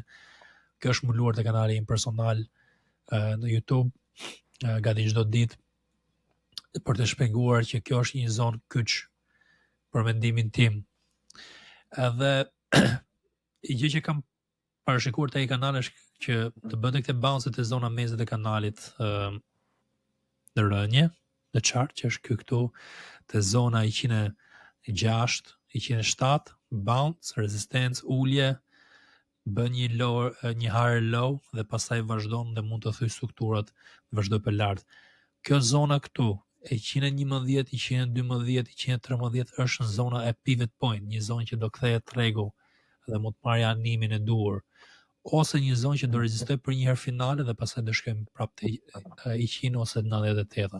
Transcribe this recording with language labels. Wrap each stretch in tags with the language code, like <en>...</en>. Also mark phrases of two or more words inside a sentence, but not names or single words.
<sq>Kjo është mbuluar te kanali im personal në YouTube gati çdo ditë për të shpjeguar që kjo është një zonë kyç për mendimin tim. Edhe i gjë që kam parashikuar te ai kanal është që të bënte këtë bounce të zona meset e kanalit në rënje, në chart, që është këtu të zona 106, 107,</sq> <en>bounce, resistance,</en> <sq>ulje, bën një</sq> <en>higher low</en> <sq>dhe pastaj vazhdon dhe mund të thyj strukturat vazhdoj për lart. Kjo zona këtu, 111, 112, 113 është në zona e</sq> <en>pivot point,</en> <sq>një zonë që do kthehet tregu dhe mund të marrë animin e duhur, ose një zonë që do rezistoj për një herë finale dhe pastaj do shkojmë prapë te 100 ose 98.</sq>